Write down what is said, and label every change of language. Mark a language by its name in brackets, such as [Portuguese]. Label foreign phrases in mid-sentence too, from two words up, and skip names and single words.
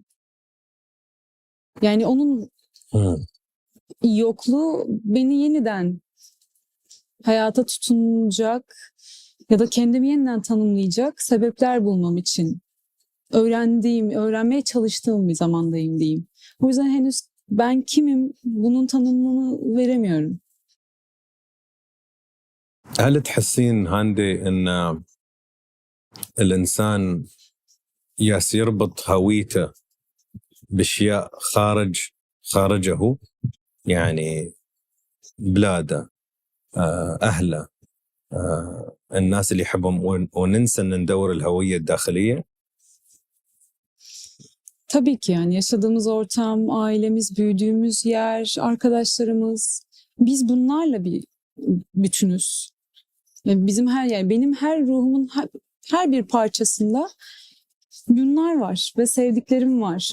[Turkish] Yani onun yokluğu beni yeniden hayata tutunacak ya da kendimi yeniden tanımlayacak sebepler bulmam için öğrenmeye çalıştığım bir zamandayım diyeyim. O yüzden henüz ben kimim bunun tanımını veremiyorum. [Arabic] هل تحسين هاندي إن الإنسان ياس يربط هويته بأشياء خارجه، يعني بلاده، أهله، الناس اللي يحبهم، وننسى أن ندور الهوية الداخلية؟ [Turkish] Tabii ki, yani yaşadığımız ortam, ailemiz, büyüdüğümüz yer, arkadaşlarımız, biz bunlarla bir bütünüz. Yani bizim yani benim her ruhumun her bir parçasında bunlar var ve sevdiklerim var.